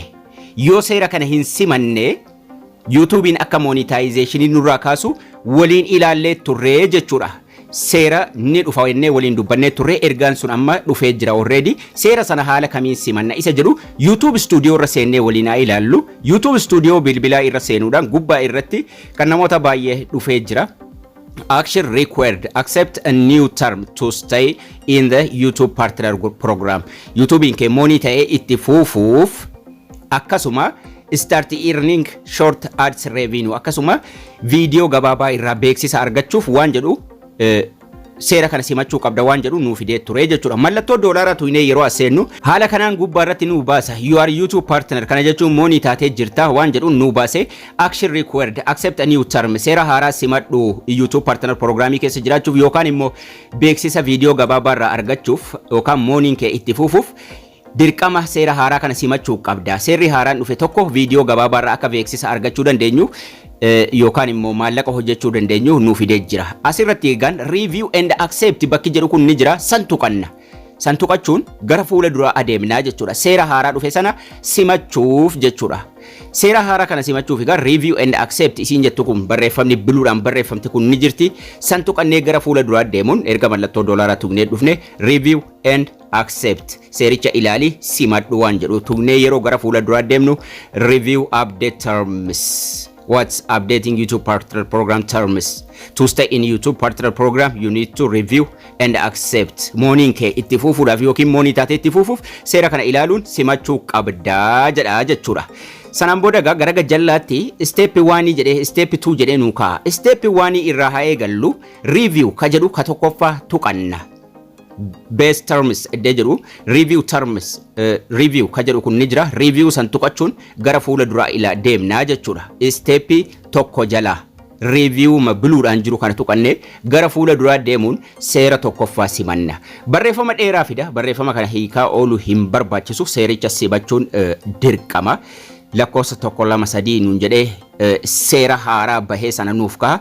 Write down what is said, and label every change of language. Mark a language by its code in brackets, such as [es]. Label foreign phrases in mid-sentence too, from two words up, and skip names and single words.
[om] Yoo seera kana hin simanne YouTubein akka monetizationii nurraa kaasu waliin ilaallee turre jechuudha. Seera ni dhufa wennee waliin dubbannee turre ergaan sun amma dhufee jira already. Seera sana haala kamiin simanna isa jedhu YouTube studio irra seennee waliin ilaallu. YouTube studio bilbilaa irra seenuudhaan gubbaa irratti kan namoota baay'ee dhufee jira. [en] Action required. Accept a new term to stay in the YouTube partner program. [om] YouTubein kee moonii ta'ee itti fufuuf akkasuma [en] start earning short ads revenue [om] akkasuma viidiyoo gabaabaa irraa beeksisa argachuuf waan jedhu seera kana simachuu qabda waan jedhu nuu fidee ture jechuudha. Mallattoo doolaara tuinee yeroo aseennu haala kanaan gubbaa irratti nuu baasa. [en] You are YouTube partner [om] kana jechuun moonii taatee jirta waan jedhu nuu baase. [en] Action required. Accept a new term. [om] Seera haaraa simadhu YouTube partner programii keessa jiraachuuf yookaan immoo beeksisa viidiyoo gabaabaa irraa argachuuf yookaan mooniin kee itti fufuuf dirqama seera haaraa kana simachuu qabda. Seerri haaraan dhufe tokko viidiyoo gabaabaa irraa akka beeksisa argachuu dandeenyu yookaan immoo maallaqa hojjechuu dandeenyu nuu fidee jira. Asirratti eegan [en] review and accept [om] bakki jedhu kun ni jira. Santuqanna. Santuqachuun gara fuula duraa adeemnaa jechuudha. Seera haaraa dhufe sana simachuuf jechuudha. Seera haaraa kana simachuuf egaa [en] review and accept [om] isiin jettu kun barreeffamni biluudhaan barreeffamte kun ni jirti. Santuqannee gara fuula duraa deemuun erga mallattoo doolaaraa tuqnee dhufne [en] review and accept [om] seericha ilaali simadhu waan jedhu tuqnee yeroo gara fuula duraa deemnu [en] review update terms. What's updating YouTube partner program terms? To stay in YouTube partner program, you need to review and accept. [om] Mooniin kee itti fufuudhaaf yookiin moonii taatee itti fufuuf seera kana ilaaluun simachuu qabdaa jedha jechuudha. Sanaan booda gara jallaatti step 1 jedhee step 2 jedhee nuu kaa'a. Step 1 irraa haa eegallu review ka jedhu ka tokkoffaa tuqanna. [en] Base terms [om] edde jedhu [en] review terms review [om] ka jedhu kun ni jira. Review san tuqachuun gara fuula duraa ila deemnaa jechuudha. Step tokko jala review ma biluudhaan jiru kana tuqannee gara fuula duraa deemuun seera tokkoffaa simanna. Barreeffama dheeraa fida. Barreeffama kana hiikaa oolu hin barbaachisu. Seericha simachuun dirqama. Lakkoofsa tokko lama sadii nuun jedhee seera haaraa bahee sana nuuf ka'a.